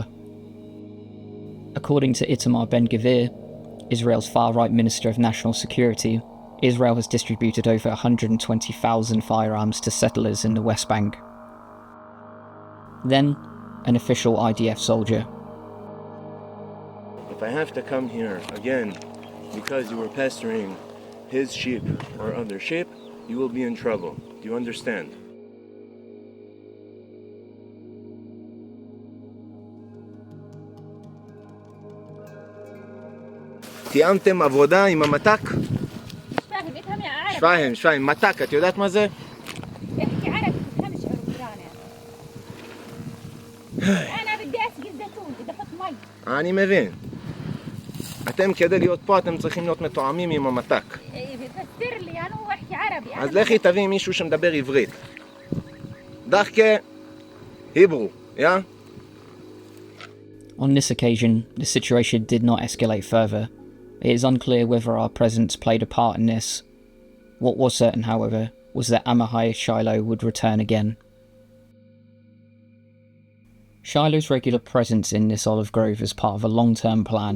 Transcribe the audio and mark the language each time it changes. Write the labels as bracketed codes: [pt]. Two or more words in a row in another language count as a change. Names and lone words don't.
[en] According to Itamar Ben-Gvir, Israel's far-right Minister of National Security, Israel has distributed over 120,000 firearms to settlers in the West Bank. Then, an official IDF soldier. If I have to come here again because you were pestering his sheep or other sheep, you will be in trouble. Do you understand? [he] תיאמתם עבודה עם המתק? [ar] مش فاهم [he] מתק, את יודעת מה זה? [ar] احكي عربي تفهمش عبراني. أنا بدي أسقي زيتون، بدي أحط مي. [he] אני מבין. אתם כדי להיות פה אתם צריכים להיות מתואמים עם המתק. תפסיר לי, [ar] أنا هو أحكي عربي. [he] אז לכי תביאי מישהו שמדבר עברית. דחקה, היברו, [en] yeah? On this occasion, the situation did not escalate further. It is unclear whether our presence played a part in this. What was certain, however, was that Amahai Shiloh would return again. Shiloh's regular presence in this olive grove is part of a long-term plan.